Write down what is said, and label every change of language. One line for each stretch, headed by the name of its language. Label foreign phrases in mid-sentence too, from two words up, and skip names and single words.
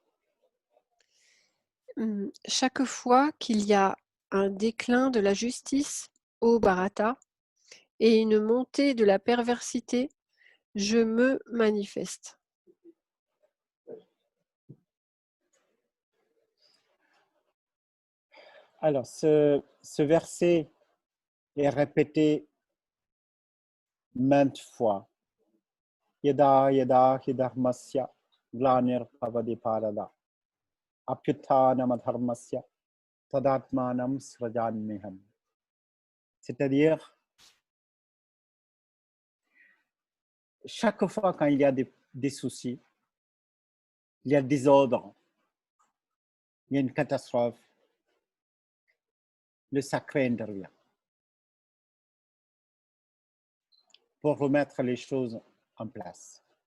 French: Chaque fois qu'il y a un déclin de la justice au Bharata et une montée de la perversité, je me manifeste. Alors, ce verset est répété maintes fois.
Sanskrit: Yada yada hi dharmasya glanir bhavati bharata apyuthanam dharmasya tadatmanam srajamyaham.
French: C'est-à-dire, chaque fois quand il y a des soucis, il y a des ordres, il y a une catastrophe, le sacré intervient pour remettre les choses en place.